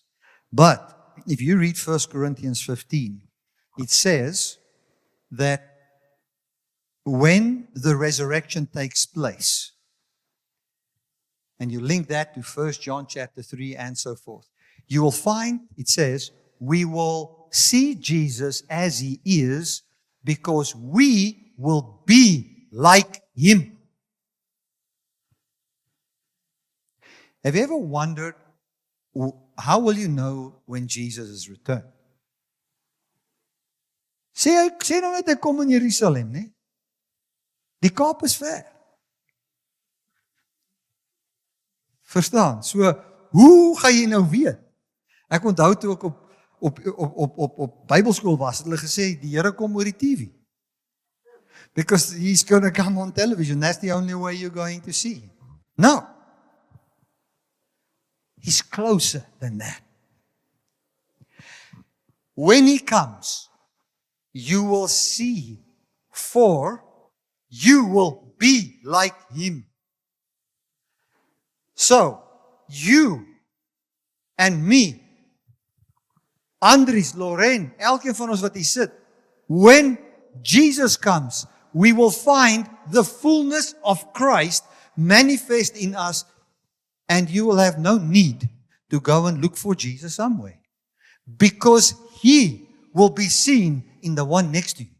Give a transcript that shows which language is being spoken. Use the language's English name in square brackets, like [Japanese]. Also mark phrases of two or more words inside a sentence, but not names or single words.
[English] But if you read 1 Corinthians 15, it says that when the resurrection takes place, and you link that to 1 John chapter 3 and so forth, you will find, it says, we will see Jesus as He is because we will be like Him. Have you ever wondered, how will you know when Jesus is returned? [Afrikaans] Sê nou net hy kom in Jerusalem, né? Die Kaap is ver. Verstaan? So, hoe gaan jy nou weet? Ek onthou toe ek op Bybelskool was, het hulle gesê, die Here kom oor die TV. [English] Because He's going to come on television. That's the only way you're going to see Him. No. He's closer than that. When He comes, you will see Him, for you will be like Him. So, you and me, [Afrikaans] Andries, Lorraine, elkeen van ons wat hier sit, [English] when Jesus comes, we will find the fullness of Christ manifest in us, and you will have no need to go and look for Jesus somewhere, because He will be seen in the one next to you.